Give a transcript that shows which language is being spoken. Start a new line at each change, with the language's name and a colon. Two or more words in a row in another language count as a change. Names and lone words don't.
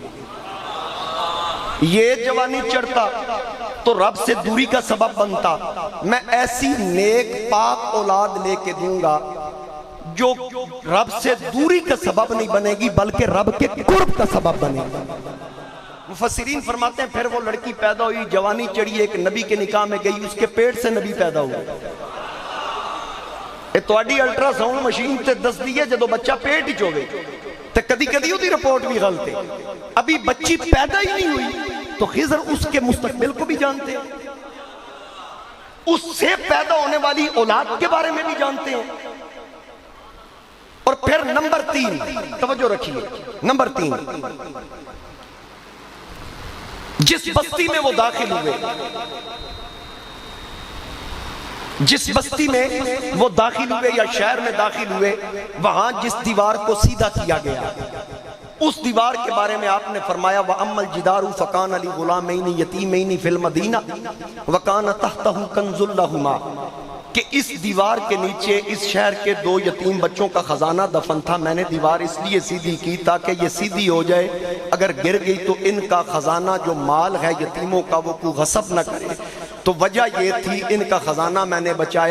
Urdu: یہ جوانی چڑھتا تو رب سے دوری کا سبب بنتا، میں ایسی نیک پاک اولاد لے کے دوں گا جو رب سے دوری کا سبب نہیں بنے گی بلکہ رب کے قرب کا سبب بنے گی۔ مفسرین فرماتے ہیں پھر وہ لڑکی پیدا ہوئی، جوانی چڑھی، ایک نبی کے نکاح میں گئی، اس کے پیٹ سے نبی پیدا ہوا۔
Punjabi: تواڈی الٹرا ساؤنڈ مشین تے دس دیئے جدو بچہ پیٹ ہی چوگے تو کدی کدی ہوتی رپورٹ بھی غلط ہے،
Urdu: ابھی بچی پیدا ہی نہیں ہوئی تو خضر اس کے مستقبل کو بھی جانتے ہیں، اس سے پیدا ہونے والی اولاد کے بارے میں بھی جانتے ہیں۔ اور پھر نمبر 3، توجہ رکھیے، نمبر 3، جس بستی میں وہ داخل ہوئے، جس بستی میں وہ داخل ہوئے یا شہر میں داخل ہوئے، وہاں جس دیوار کو سیدھا کیا گیا، اس دیوار کے بارے میں آپ نے فرمایا
Arabic: وَأَمَّا الْجِدَارُ فَكَانَ لِغُلَامَيْنِ يَتِيمَيْنِ فِي الْمَدِينَةِ وَكَانَ تَحْتَهُ كَنْزٌ لَهُمَا،
Urdu: کہ اس دیوار کے نیچے اس شہر کے 2 یتیم بچوں کا خزانہ دفن تھا، میں نے دیوار اس لیے سیدھی کی تاکہ یہ سیدھی ہو جائے، اگر گر گئی تو ان کا خزانہ جو مال ہے یتیموں کا وہ کوئی غصب نہ کرے، تو وجہ یہ تھی ان کا خزانہ میں نے بچایا۔